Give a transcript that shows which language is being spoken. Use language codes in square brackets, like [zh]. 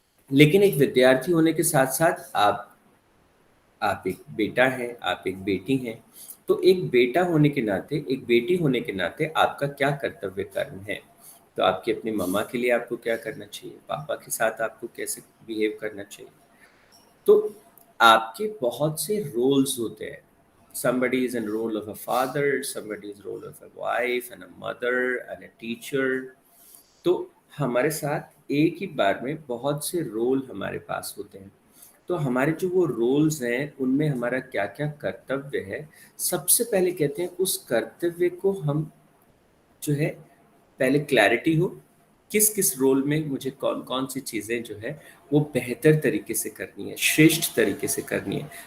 [hi] लेकिन एक विद्यार्थी होने के साथ साथ आप एक बेटा हैं, आप एक बेटी हैं। तो एक बेटा होने के नाते, एक बेटी होने के नाते आपका क्या कर्तव्य कर्म है? तो आपकी अपनी मम्मा के लिए आपको क्या करना चाहिए, पापा के साथ आपको कैसे बिहेव करना चाहिए। तो आपके बहुत से रोल्स होते हैं। [en] somebody is in role of a father, somebody is role of a wife and a mother and a teacher। [hi] तो हमारे साथ एक ही बार में बहुत से रोल हमारे पास होते हैं। तो हमारे जो वो रोल्स हैं उनमें हमारा क्या क्या कर्तव्य है, सबसे पहले कहते हैं उस कर्तव्य को हम जो है पहले क्लैरिटी हो, किस किस रोल में मुझे कौन कौन सी चीज़ें जो है वो बेहतर तरीके से करनी है, श्रेष्ठ तरीके से करनी है।